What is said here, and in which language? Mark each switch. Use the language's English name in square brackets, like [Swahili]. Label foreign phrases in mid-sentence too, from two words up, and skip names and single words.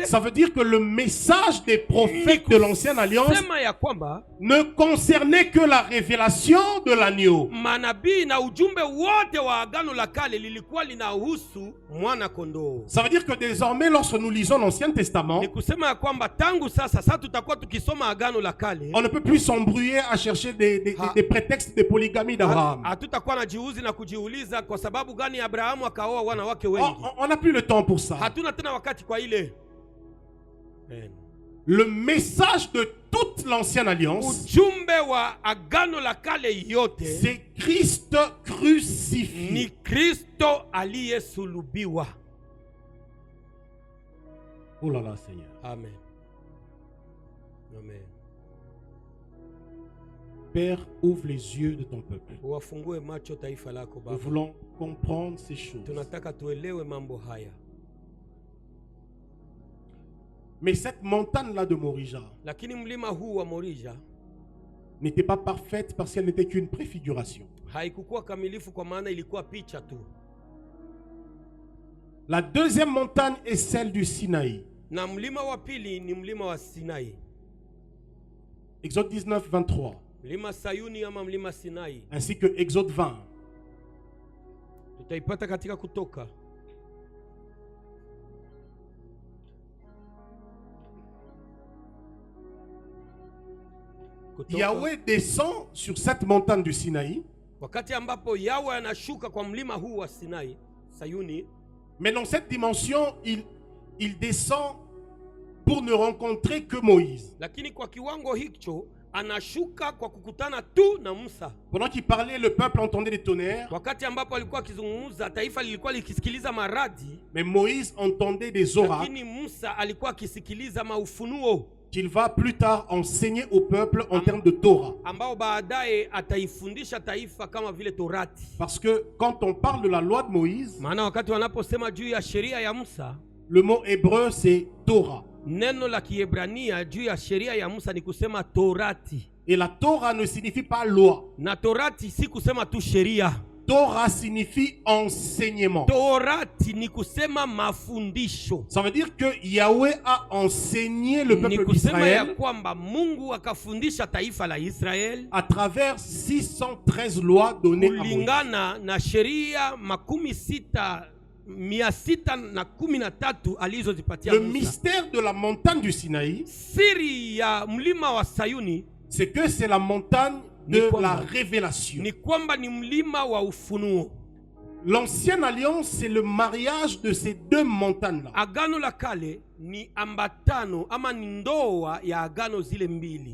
[French] Ça veut dire que le message des prophètes de l'Ancienne Alliance [Swahili] Sema ya kwamba [French] ne concernait que la révélation de l'agneau. [Swahili] manabii na ujumbe wote wa Agano la Kale lilikuwa linahusu mwana kondoo. [French] Ça veut dire que désormais, lorsque nous lisons l'Ancien Testament, [Swahili] Ni kusema ya kwamba tangu sasa tutakuwa tukisoma Agano la Kale, [French] on ne peut plus s'embrouiller à chercher des prétextes de polygamie d'Abraham. [Swahili] hatutakuwa na jiuzi na kujiuliza kwa sababu gani Abrahamu akaoa wanawake wengi. [French] On n'a plus le temps pour ça. [Swahili] Hatuna tena wakati kwa ile. Amen. [French] Le message de toute l'Ancienne Alliance, [Swahili] Ujumbe wa Agano la Kale yote [French] c'est Christ crucifié. [Swahili] ni Kristo aliyesulubiwa. [French] Oh là là, Seigneur. Amen. Amen. Père, ouvre les yeux de ton peuple. [Swahili] Wafungue macho taifa lako [French] Nous [Swahili] Baba. [French] voulons comprendre ces choses. [Swahili] Tunataka tuelewe mambo haya. [French] Mais cette montagne-là de Morija [Swahili] Lakini mlima huu wa Morija [French] n'était pas parfaite parce qu'elle n'était qu'une préfiguration. [Swahili] haikukuwa kamilifu kwa maana ilikuwa picha tu. [French] La deuxième montagne est celle du Sinaï. [Swahili] Na mlima wa pili ni mlima wa Sinai. [French] Exode 19, 23. [Swahili] Mlima Sayuni ama mlima Sinai. [French] Ainsi que Exode 20. [Swahili] Tutaipata katika Kutoka. [French] Yahweh descend sur cette montagne du Sinaï. [Swahili] Wakati ambapo Yahweh anashuka kwa mlima huu wa Sinai, Sayuni, [French] Mais dans cette dimension, il descend pour ne rencontrer que Moïse. [Swahili] lakini kwa kiwango hicho anashuka kwa kukutana tu na Musa. [French] Pendant qu'il parlait, le peuple entendait des tonnerres. [Swahili] Wakati ambapo alikuwa akizungumza, taifa lilikuwa likisikiliza maradi, [French] Mais Moïse entendait des oracles [Swahili] lakini Musa alikuwa akisikiliza maufunuo [French] qu'il va plus tard enseigner au peuple en termes de Torah. [Swahili] ambao baadaye ataifundisha taifa kama vile Torati. [French] Parce que quand on parle de la loi de Moïse, [Swahili] Maana wakati wanaposema juu ya sheria ya Musa, [French] le mot hébreu c'est Torah. [Swahili] neno la Kiebrania juu ya sheria ya Musa ni kusema Torati. [French] Et la Torah ne signifie pas loi. [Swahili] Na Torati si kusema tu sheria. [French] Torah signifie enseignement. [Swahili] Torati ni kusema mafundisho. [French] Ça veut dire que Yahweh a enseigné le [Swahili] Ni [French] peuple [Swahili] kusema ya [French] d'Israël [Swahili] kwamba Mungu akafundisha taifa la Israeli [French] à travers 613 lois données à Moïse. [Swahili] kulingana na sheria 613 alizozipatia [French] Le [Swahili] Musa. [French] mystère de la montagne du Sinaï, [Swahili] Siri ya mlima wa Sayuni [French] c'est que c'est la montagne de [Swahili] Ni kwamba- [French] la révélation. [Swahili] ni kwamba ni mlima wa ufunuo. [French] L'ancienne alliance, c'est le mariage de ces deux montagnes-là. [Swahili] Agano la Kale ni ambatano ama ni ndoa ya agano zile mbili.